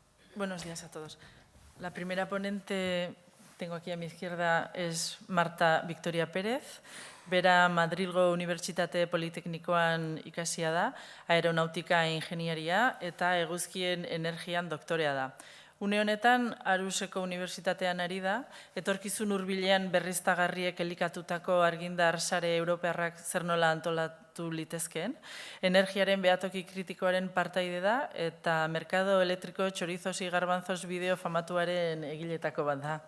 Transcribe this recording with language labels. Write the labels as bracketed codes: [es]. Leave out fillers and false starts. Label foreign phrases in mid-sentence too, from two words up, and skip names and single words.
[es] Buenos días a todos. La primera ponente, tengo aquí a mi izquierda, es Marta Victoria Pérez. [eu] Bera Madrilgo Unibertsitate Politeknikoan ikasia da, aeronautika e ingenieria eta eguzkien energian doktorea da. Une honetan, Aruseko Unibertsitatean ari da, etorkizun hurbilean berriztagarriek elikatutako argindar sare europearrak zer nola antolatu litezkeen, energiaren behatoki kritikoaren partaide da eta merkado elektriko txorizos y garbanzos bideo famatuaren egiletako bat da.